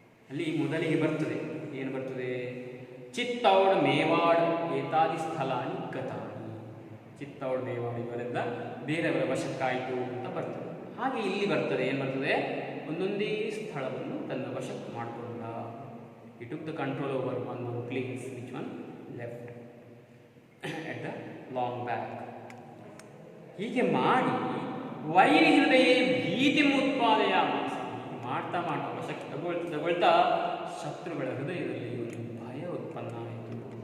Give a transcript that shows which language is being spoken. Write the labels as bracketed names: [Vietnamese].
[Kannada] ಅಲ್ಲಿ ಮೊದಲಿಗೆ ಬರ್ತದೆ, ಏನು ಬರ್ತದೆ? ಚಿತ್ತೌಡ್ ಮೇವಾಡ್ [Sanskrit] ಏತಾದಿ ಸ್ಥಳಾನಿ ಗತಾನಿ. [Kannada] ಚಿತ್ತೌಡ್ ಮೇವಾಡ್ ಇವರಿಂದ ಬೇರೆಯವರ ವಶಕ್ಕಾಯಿತು ಅಂತ ಬರ್ತದೆ. ಹಾಗೆ ಇಲ್ಲಿ ಬರ್ತದೆ, ಏನು ಬರ್ತದೆ? ಒಂದೊಂದೇ ಸ್ಥಳವನ್ನು ತನ್ನ ವಶಕ್ಕೆ ಮಾಡಿಕೊಂಡ. [English] He took the control over one place, which one left at the long back. [Kannada] ಹೀಗೆ ಮಾಡಿ ವೈರಿ ಹೃದಯ ಭೀತಿ ಉತ್ಪಾದಯ ಮಾಡ್ತಾ ಮಾಡ್ತಾ ವಶಕ್ಕೆ ತಗೊಳ್ತಾ ಶತ್ರುಗಳ ಹೃದಯದಲ್ಲಿ ಒಂದು ಭಯ ಉತ್ಪನ್ನ ಆಯಿತು.